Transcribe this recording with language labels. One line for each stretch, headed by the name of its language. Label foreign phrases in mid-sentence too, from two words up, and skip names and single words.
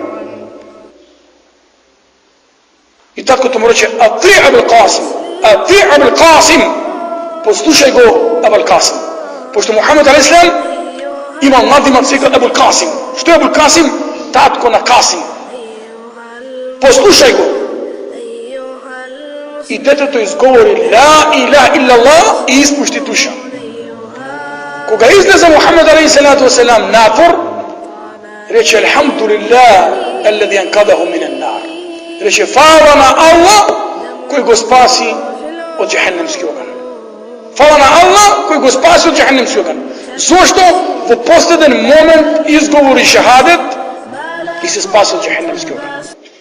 Macedonian: И таткото му рече:
Arabic: "أطع أبا القاسم، أطع أبا القاسم."
Macedonian: Послушај го Абул Касим. Пошто Мухамед алейхиссалам имал надимак се Абул Касим. Што е Абул Касим? Татко на Касим. Послушај го. И детето изговори
Arabic: لا إله إلا الله
Macedonian: и испушти душа. Кога излезе Мухамед
Arabic: عليه الصلاة والسلام
Macedonian: надвор, рече:
Arabic: "الحمد لله الذي أنقذه من النار."
Macedonian: Рече: "Фала на Аллах кој го спаси од џехеннемски оган." Фала на Аллах кој го спаси од џехеннемски оган. Зошто? Во последен момент изговори шахадет и се спаси од џехеннемски оган.